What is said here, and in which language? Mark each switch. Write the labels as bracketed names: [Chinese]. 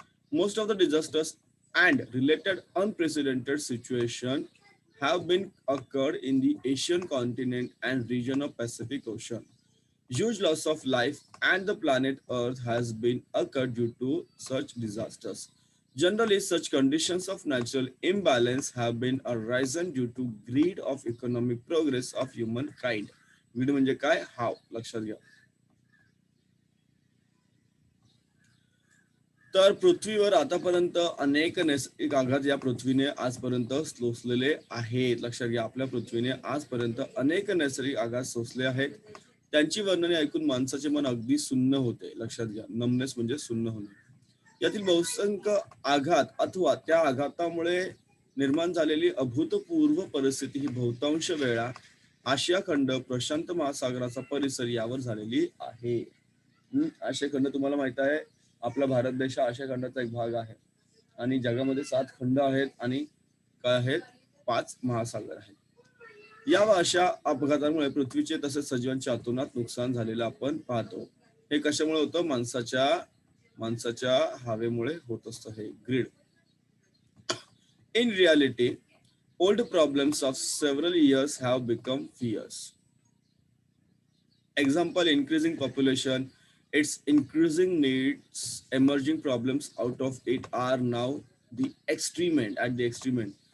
[English] Most of the disasters and related unprecedented situation have been occurred in the Asian continent and region of Pacific Ocean. Huge loss of life and the planet Earth has been occurred due to such disasters. Generally, such conditions of natural imbalance have been arisen due to greed of economic progress of humankind. [Marathi] Greed म्हणजे काय? हाव, लक्षात घ्या. तर पृथ्वीवर आतापर्यंत अनेक नैसर्गिक आघात या पृथ्वीने आजपर्यंत सोसलेले आहेत. लक्षात घ्या, आपल्या पृथ्वीने आजपर्यंत अनेक नैसर्गिक आघात सोसले आहेत. त्यांची वर्णने ऐकून माणसाचे मन अगदी सुन्न होते. लक्षात घ्या, नमनेस म्हणजे सुन्न होणे. यातील बहुसंख्य आघात अथवा त्या आघातामुळे निर्माण झालेली अभूतपूर्व परिस्थिती ही बहुतांश वेळा आशिया खंड, प्रशांत महासागराचा परिसर यावर झालेली आहे. आशिया खंड तुम्हाला माहित आहे, आपला भारत देश आशिया खंडाचा एक भाग आहे आणि जगामध्ये 7 खंड आहेत आणि काय आहेत, 5 महासागर आहेत. या अशा अपघातांमुळे पृथ्वीचे तसेच सजीवांच्या अतोनात नुकसान झालेलं आपण पाहतो. हे कशामुळे होतं? माणसाच्या हवेमुळे होत असतं हे grid. [English] In reality, old problems of several years have become fears. Example, increasing population, its increasing needs, emerging problems out of it are now the extreme end, at the extreme end.